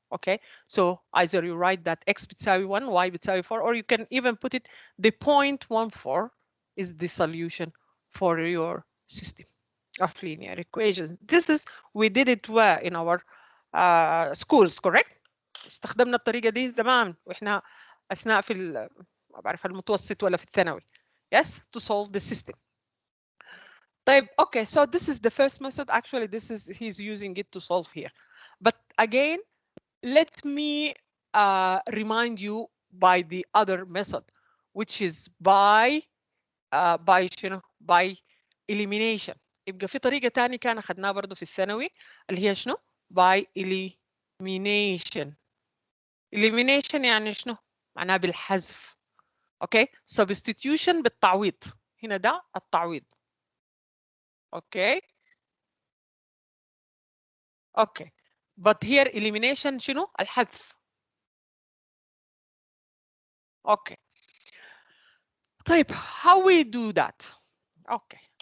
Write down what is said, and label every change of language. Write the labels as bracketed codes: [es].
[en] Okay, so either you write that x بتساوي 1, y بتساوي 4, or you can even put it the point 1, 4 is the solution for your system of linear equations. This is, we did it well in our schools, correct? [ar] استخدمنا الطريقة دي زمان واحنا أثناء في ما بعرف المتوسط ولا في الثانوي. [en] Yes, to solve the system. طيب, okay, so this is the first method. Actually, this is, he's using it to solve here. But again, let me remind you by the other method, which is by by elimination. [ar] يبقى في طريقة تانية كان أخذناها برضو في الثانوي اللي هي شنو؟ [en] by elimination. [ar] elimination يعني شنو؟ معناها بالحذف. [en] okay, substitution بالتعويض. [ar] هنا ده التعويض. okay. [en] okay, but here elimination شنو؟ الحذف. okay. طيب, how we do that? okay.